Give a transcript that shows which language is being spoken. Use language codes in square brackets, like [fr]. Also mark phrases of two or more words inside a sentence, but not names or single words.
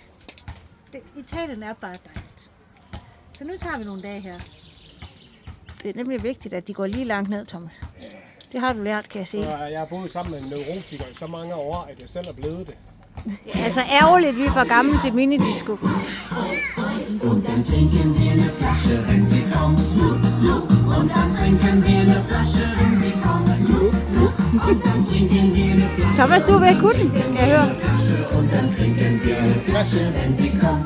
[da] Italien er bare dejligt. Så nu tager vi nogle dage her. Det er nemlig vigtigt, at de går lige langt ned, Thomas. Det har du lært, kan jeg se. Jeg har boet sammen med en neurotiker i så mange år, at jeg selv er blevet det. Altså ærgerligt, vi er for gamle til minidisco. [de] Und dann trinken wir eine Flasche, wenn sie kommt. Und dann trinken wir eine Flasche, wenn sie kommt. Und dann trinken wir eine Flasche. [da] Thomas, du er ved at kunne den, kan jeg høre. [de] Und dann trinken wir eine Flasche, wenn sie kommt.